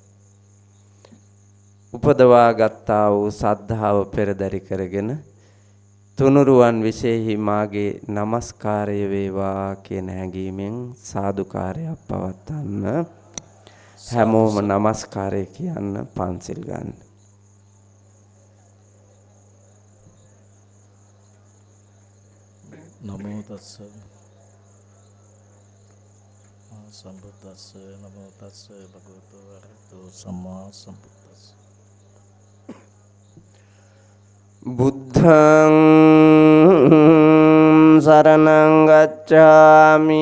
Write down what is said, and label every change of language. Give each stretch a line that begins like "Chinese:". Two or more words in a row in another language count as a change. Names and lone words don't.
Sinhala: උපදවා ගත්තා වූ සද්ධාව පෙරදරි කරගෙන තුනුරුවන් විශේෂයි මාගේ নমස්කාරය වේවා කියන හැඟීමෙන් සාදුකාරයක් පවත්වන්න හැමෝම নমස්කාරය කියන්න පන්සිල් ගන්න.
Pali: නමෝ තස්ස සම්බුද්දස්ස නමෝ තස්ස භගවතු වරහතෝ සම්මා සම්බුද්දස්ස. බුද්ධං සරණං ගච්ඡාමි